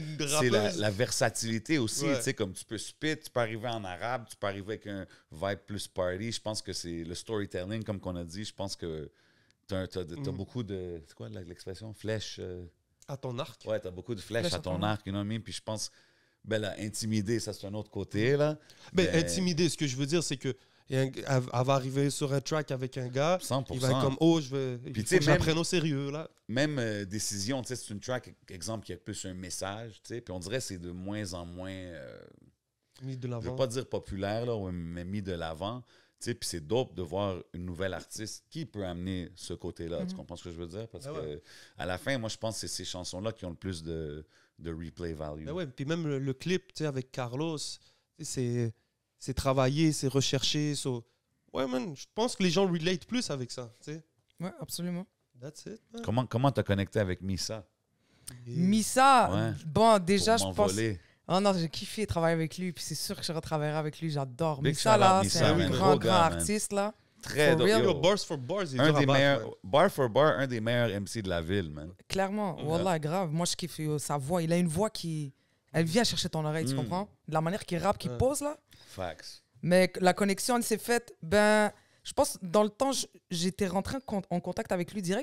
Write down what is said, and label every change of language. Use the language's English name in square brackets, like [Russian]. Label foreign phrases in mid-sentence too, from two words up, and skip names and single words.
[French] une C'est la, rappeuse. la versatilité aussi, Ouais. tu sais, comme tu peux spit, tu peux arriver en arabe, tu peux arriver avec un vibe plus party. Je pense que c'est le storytelling, comme qu'on a dit, je pense que t'as beaucoup de... C'est quoi l'expression? Flèche? À ton arc. Ouais, t'as beaucoup de flèches Flèche à ton arc, [English] you know what I mean? [French] Puis je pense, ben là, intimider, ça c'est un autre côté, là. Ben, Mais intimider, ce que je veux dire, c'est que elle va arriver sur un track avec un gars, 100%. il va être comme, oh, il Puis faut tu sais, que même- j'apprenne au sérieux, là. Même décision, tu sais, c'est une track, exemple, qui a plus un message, tu sais, puis on dirait que c'est de moins en moins... Mis de je l'avant. veux pas dire populaire, là, mais mis de l'avant. Tu sais, puis c'est dope de voir une nouvelle artiste qui peut amener ce côté-là. Tu comprends ce que je veux dire? Parce Ah ouais. que à la fin, moi, je pense que c'est ces chansons-là qui ont le plus de [English] replay value. [French] Ben ouais, puis même le clip, tu sais, avec Carlos, tu sais, c'est travaillé, c'est recherché. So, ouais, man, je pense que les gens relate plus avec ça, tu sais. Ouais, absolument. [English] That's it, man. [French] Comment t'as connecté avec Missa? Et- Missa, Ouais. bon, déjà, pour je pense. m'envoler? Oh non, j'ai kiffé travailler avec lui, puis c'est sûr que je retravaillerai avec lui, j'adore. Big Missa, shout-out là, Missa, c'est un man. grand, Gros grand gars, man. artiste, là. Très For dope. real? Yo, Yo, [English] bars for bars, [French] il est un dur à des battre, meilleurs, man. [English] bar for bar, [French] un des meilleurs MC de la ville, man. Clairement, Ouais. wallah, grave. Moi, je kiffe sa voix. Il a une voix qui... Elle vient chercher ton oreille, tu comprends? De la manière qu'il rappe, qu'il Ouais. pose, là. Facts. Mais la connexion, elle s'est faite, ben... Je pense, dans le temps, j'étais rentré en contact avec lui direct.